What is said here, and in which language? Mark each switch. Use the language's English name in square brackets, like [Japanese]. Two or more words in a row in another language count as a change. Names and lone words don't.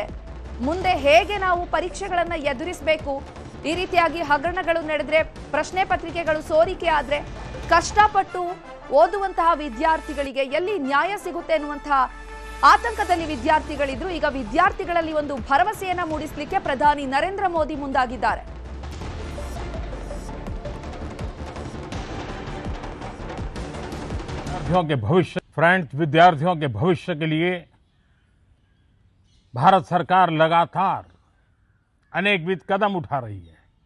[Kannada] ಮುಂದೆ ಹೇಗೆ ನಾವು ಪರೀಕ್ಷೆಗಳನ್ನ ಎದುರಿಸಬೇಕು, ಈ ರೀತಿಯಾಗಿ ಹಗರಣಗಳು ನಡೆದ್ರೆ, ಪ್ರಶ್ನೆ ಪತ್ರಿಕೆಗಳು ಸೋರಿಕೆ ಆದ್ರೆ ಕಷ್ಟಪಟ್ಟು ಓದುವಂತಹ ವಿದ್ಯಾರ್ಥಿಗಳಿಗೆ ಎಲ್ಲಿ ನ್ಯಾಯ ಸಿಗುತ್ತೆ ಎನ್ನುವಂತಹ ಆತಂಕದಲ್ಲಿ ವಿದ್ಯಾರ್ಥಿಗಳಿದ್ರು. ಈಗ ವಿದ್ಯಾರ್ಥಿಗಳಲ್ಲಿ ಒಂದು ಭರವಸೆಯನ್ನ ಮೂಡಿಸಲಿಕ್ಕೆ ಪ್ರಧಾನಿ ನರೇಂದ್ರ ಮೋದಿ ಮುಂದಾಗಿದ್ದಾರೆ. [Hindi] विद्यार्थियों के भविष्य के लिए भारत सरकार लगातार अनेकविध कदम उठा रही है।